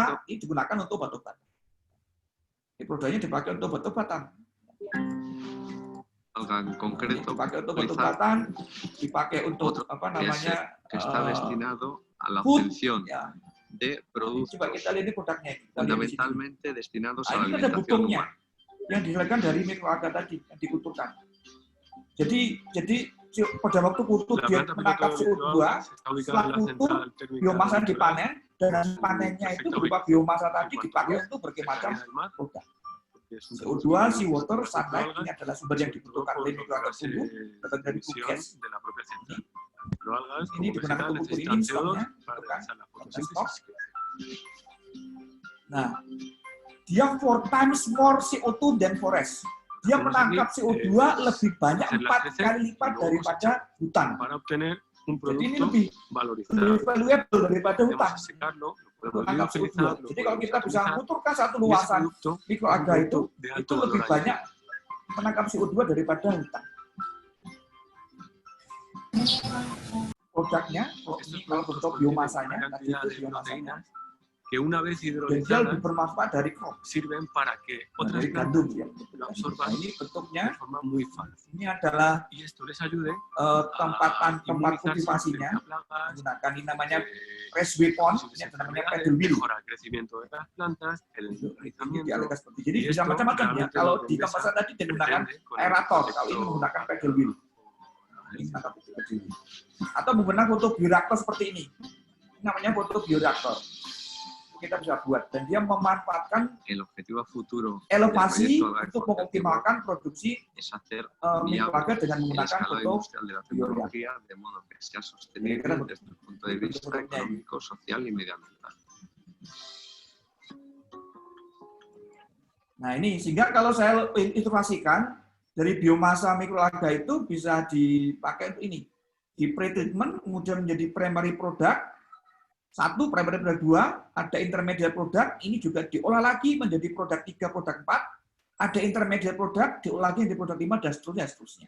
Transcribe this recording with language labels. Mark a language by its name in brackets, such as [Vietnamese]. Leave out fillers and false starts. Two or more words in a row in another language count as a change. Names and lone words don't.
[Indonesian] Ini digunakan untuk obat-obatan. Ini produknya dipakai untuk obat-obatan. Dipakai untuk obat-obatan, dipakai untuk apa namanya? Food. Ya. Coba kita lihat ini produknya. [Spanish] Fundamentalmente destinados a la [Indonesian] ini ada [Spanish] alimentación [Indonesian] butuhnya [Spanish] humana. [Indonesian] yang dihasilkan dari mikroalga tadi yang dikulturkan. Jadi pada waktu kultur dia menangkap CO2, setelah kultur biomasa dipanen, dan hasil panennya itu berupa biomasa tadi dipakai untuk berbagai macam produk. CO2, [English] seawater, sunlight, [Indonesian] ini adalah sumber yang dibutuhkan oleh mikroalga tumbuh, datang dari gas. Ini digunakan untuk kultur ini misalnya, nah, dia [English] 4 times more CO2 than forest. [Indonesian] Dia menangkap CO2 lebih banyak 4 kali lipat daripada hutan. Jadi ini lebih valuable daripada hutan. Menangkap CO2. Jadi kalau kita bisa menguturkan satu luasan mikroalga itu lebih banyak menangkap CO2 daripada hutan. Produknya, ini kalau bentuk biomasanya, tadi itu biomasanya. [Spanish] Que una vez [Indonesian] Dan dia [Spanish] hidrolizadas [Indonesian] lebih bermanfaat dari crop. [Spanish] sirven para que otras [Indonesian] Dari gandum ya. [Spanish] lo absorban [Indonesian] Nah, ini bentuknya, [Spanish] de forma muy fácil. [Indonesian] ini adalah [Spanish] Y esto les ayude [Indonesian] tempat [Spanish] inmunizarse [Indonesian] kultivasinya, [Spanish] frente a plagas, [Indonesian] menggunakan ini namanya [English] raceway pond, [Indonesian] ini ada namanya [English] paddle wheel. [Spanish] mejora el crecimiento de las plantas, el [Indonesian] Ini [Spanish] enraizamiento. [Indonesian] dialihkan seperti jadi [Spanish] Y [Indonesian] bisa [Spanish] esto [Indonesian] macam-macam ya. [Spanish] realmente [Indonesian] Kalau [Spanish] lo [Indonesian] di [Spanish] compensa [Indonesian] tempat tadi menggunakan [Spanish] depende con el [Indonesian] aerator, kalau ini [Spanish] efecto [Indonesian] menggunakan [English] paddle wheel. [Indonesian] Ini menggunakan [English] paddle wheel. [Indonesian] Atau menggunakan fotobioreaktor seperti ini. Ini namanya fotobioreaktor. Kita bisa buat dan dia memanfaatkan [Spanish] el objetivo futuro [Indonesian] elevasi [Spanish] del proyecto [Indonesian] untuk mengoptimalkan produksi [Spanish] es hacer [Indonesian] mikroalga [Spanish] viable [Indonesian] dengan [Spanish] el [Indonesian] menggunakan [Spanish] escalado [Indonesian] foto [Spanish] industrial de la tecnología de modo que sea sostenible desde el punto de vista económico, social y medioambiental. [Indonesian] Nah ini sehingga kalau saya ilustrasikan dari biomasa mikroalga itu bisa dipakai untuk ini di pre-treatment kemudian menjadi [English] primary product. [Indonesian] 1, [English] primary product [Indonesian] 2, ada [English] intermediate product, [Indonesian] ini juga diolah lagi menjadi produk 3, produk 4, ada [English] intermediate product, [Indonesian] diolah lagi menjadi produk 5, dan seterusnya.